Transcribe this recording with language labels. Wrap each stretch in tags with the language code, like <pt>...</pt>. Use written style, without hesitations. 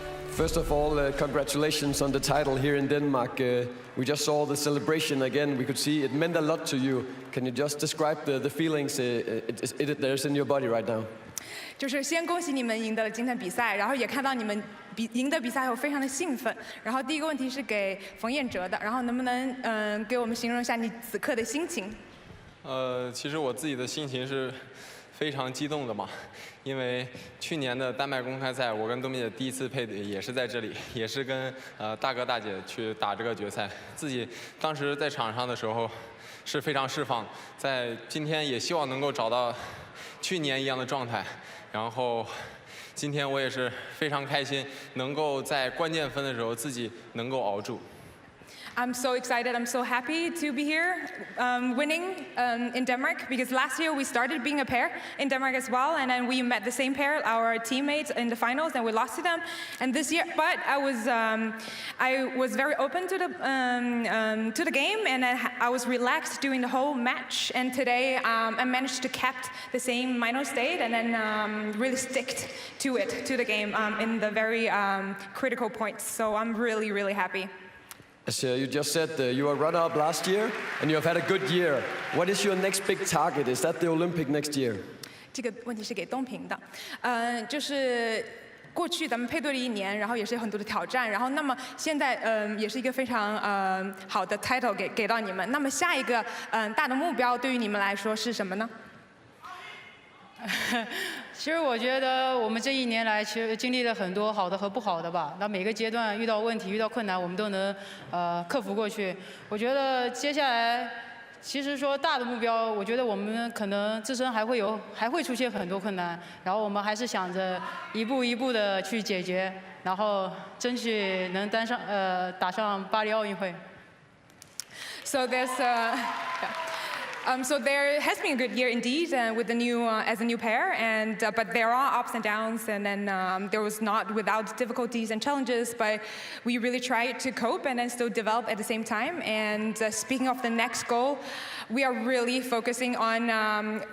<en>First of all, congratulations on the title here in Denmark. We just saw the celebration again. We could see it meant a lot to you. Can you just describe the feelings there's in your body right now?</en> <zh>就是先恭喜你们赢得了今天比赛，然后也看到你们赢得比赛后非常的兴奋。然后第一个问题是给冯彦哲的，然后能不能给我们形容一下你此刻的心情？其实我自己的心情是非常激动的嘛，因为去年的丹麦公开赛，我跟多米姐第一次配对也是在这里，也是跟大哥大姐去打这个决赛。自己当时在场上的时候是非常释放，在今天也希望能够找到去年一样的状态。然后今天我也是非常开心，能够在关键分的时候自己能够熬住。</zh> <en>I'm so excited, I'm so happy to be here winning in Denmark, because last year we started being a pair in Denmark as well, and then we met the same pair, our teammates, in the finals, and we lost to them. And this year, but I was very open to the game, and I was relaxed during the whole match. And today I managed to kept the same minor state and then really stick to the game in the very critical points. So I'm really, really happy. As you just said, you were runner-up last year, and you have had a good year. What is your next big target? Is that the Olympic next year?</en> <zh>这个问题是给东平的，就是过去咱们配对了1年，然后也是有很多的挑战，然后那么现在也是一个非常好的 title 给到你们。那么下一个大的目标对于你们来说是什么呢？其实我觉得我们这1年来，其实经历了很多好的和不好的吧。那每个阶段遇到问题、遇到困难，我们都能克服过去。我觉得接下来，其实说大的目标，我觉得我们可能自身还会出现很多困难，然后我们还是想着一步一步的去解决，然后争取能打上巴黎奥运会。</zh> <en>So there's So there has been a good year indeed with the new as a new pair, and but there are ups and downs, and then there was not without difficulties and challenges, but we really tried to cope and then still develop at the same time. And speaking of the next goal, we are really focusing on.</en>